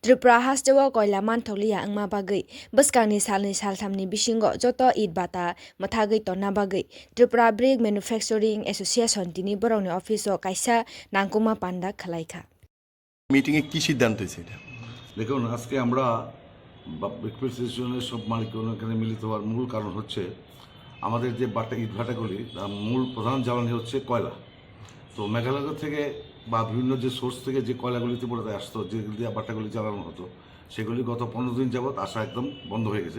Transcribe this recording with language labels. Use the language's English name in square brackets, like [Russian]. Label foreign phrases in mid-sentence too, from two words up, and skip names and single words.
[Kok Borok] Tripura hastewa koila mantholiya angma bagai baskangni salni salthamni bisingo joto it bata mathagai tonna bagai Tripura Brick Manufacturing Association tini borongni office o kaisa nangkuma panda khalaikha [Bangla] মিটিং এ কি সিদ্ধান্ত হয়েছে এটা? দেখুন, আজকে আমরা [English] brick association's [Bangla] সব মালিকগণ এখানে মিলিত হওয়ার মূল কারণ হচ্ছে আমাদের যে ইটভাটাগুলি তার মূল প্রধান জ্বালানি হচ্ছে কয়লা। তো মেঘালয় থেকে বা বিভিন্ন যে সোর্স থেকে যে কয়লাগুলি ত্রিপুরাতে আসতো, যেগুলি দিয়ে বাটাগুলি জ্বালানো হতো, সেগুলি গত 15 দিন যাবৎ আসা একদম বন্ধ হয়ে গেছে।